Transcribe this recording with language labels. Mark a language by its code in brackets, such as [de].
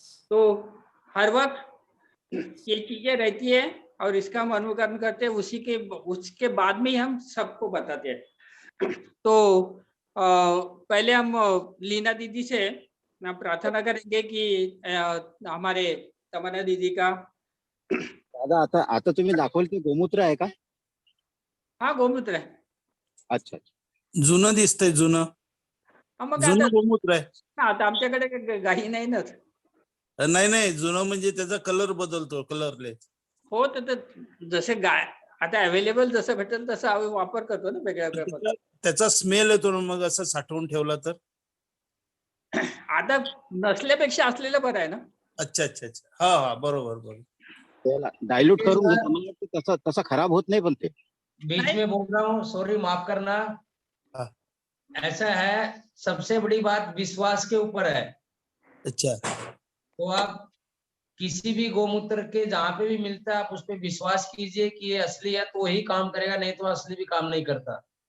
[hi] तो हर वक्त ये चीजें रहती है और इसका हम अनुकरण करते हैं, उसके बाद में ही हम सबको बताते हैं। तो पहले हम लीना दीदी से प्रार्थना करेंगे कि हमारे तमन्ना दीदी का [mr] दादा आता आता तुम्ही दाखवलं ते गोमूत्र आहे का? हाँ गोमूत्र आहे. [hi] अच्छा अच्छा. [mr] जुनं दिसतंय, जुनं मग आता जुनं गोमूत्र आहे. आता आमच्याकडे गाई नाही ना. नाही नाही, जुनं म्हणजे त्याचा कलर बदलतो, कलरले. हो तर जसे गाय आता अवेलेबल जसं भेटेल तसं आम्ही वापर करतो ना वेगळ्या वेगळ्या प्रकार. त्याचा स्मेल येतो ना मग असं साठवून ठेवला तर. आता नसल्यापेक्षा असलेलं बरं आहे ना. अच्छा अच्छा अच्छा, हा हा, बरोबर बरोबर. त्याला डायल्यूट करून घ्या, मला वाटतं तसा तसा खराब होत नाही पण ते. [hi] बीच में बोल रहा हूँ, सॉरी माफ करना। हाँ। ऐसा है, सबसे बड़ी बात विश्वास के ऊपर है। अच्छा तो आप किसी भी गोमूत्र के जहाँ पे भी मिलता है आप उस पर विश्वास कीजिए कि ये असली है तो वही काम करेगा, नहीं तो असली भी काम नहीं करता।